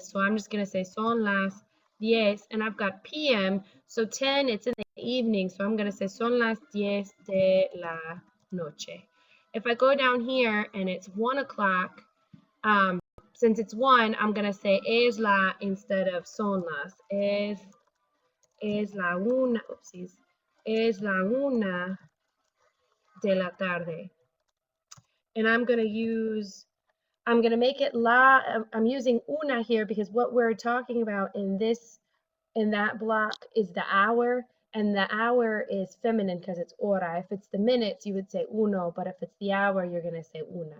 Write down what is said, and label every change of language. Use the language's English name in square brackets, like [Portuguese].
[English] So I'm just going to say son las 10, and I've got PM, so 10, it's in the evening, so I'm going to say son las 10 de la noche. If I go down here and it's 1 o'clock, since it's 1, I'm going to say es la instead of son las. [Spanish] Es la una, oopsies, es la una de la tarde. [English] And I'm going to make it la, I'm using una here because what we're talking about in that block is the hour, and the hour is feminine because it's hora. If it's the minutes, you would say uno, but if it's the hour, you're going to say una.